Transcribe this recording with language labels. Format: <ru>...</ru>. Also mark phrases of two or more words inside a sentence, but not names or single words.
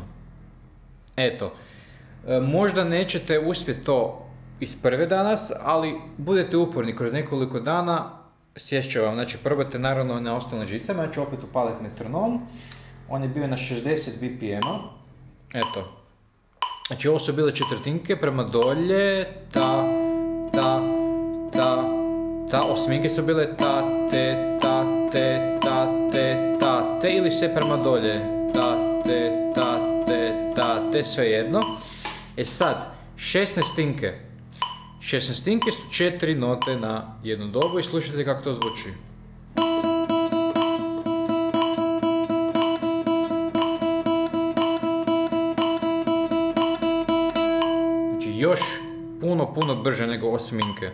<hr>Eto, možda nećete uspjeti to iz prve danas, ali budete uporni kroz nekoliko dana, sjest će vam. Znači probajte naravno na ostalne žicama, ja ću opet upaliti metronom. On je bio na 60 BPM-a. Eto. Znači ovo su bile četvrtinke prema dolje, ta, ta, ta, ta, osminke su bile ta, te, ta, te, ta, te, ta, te, ili sve prema dolje, ta, te, ta, te, ta, te, sve jedno. E sad, 16-tinke. 16-tinke su 4 note na jednu dobu i slušajte kako to zvuči. Znači još puno brže nego osminke.</hr>